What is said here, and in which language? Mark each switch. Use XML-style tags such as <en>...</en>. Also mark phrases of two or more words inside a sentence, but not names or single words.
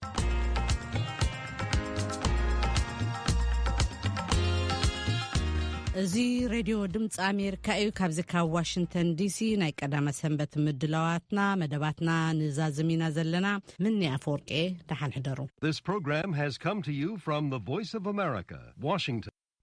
<ti>እዚ ሬድዮ ድምፂ ኣሜሪካ እዩ። ካብዚ ካብ ዋሽንግተን ዲሲ ናይ ቀዳመ ሰንበት ምድላዋትና መደባትና ንዛዝሚና ዘለና ምኒ ኣፈወርቄ ደሓን ሕደሩ።</ti> <en>This program has come to you from the Voice of America, Washington.</en>